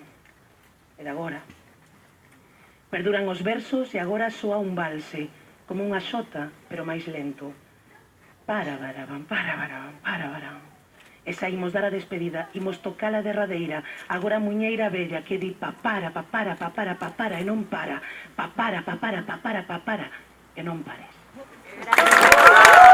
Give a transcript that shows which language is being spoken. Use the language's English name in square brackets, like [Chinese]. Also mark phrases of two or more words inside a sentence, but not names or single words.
[Galician] E de agora. Perduran os versos e agora soa un valse, como unha xota, pero máis lento. Para, barabam, para, barabam, para, barabam. E saímos dar a despedida, imos tocar a derradeira, agora a muñeira bella que di papara, papara, papara, papara, e non para, papara, papara, papara, papara, e non pares.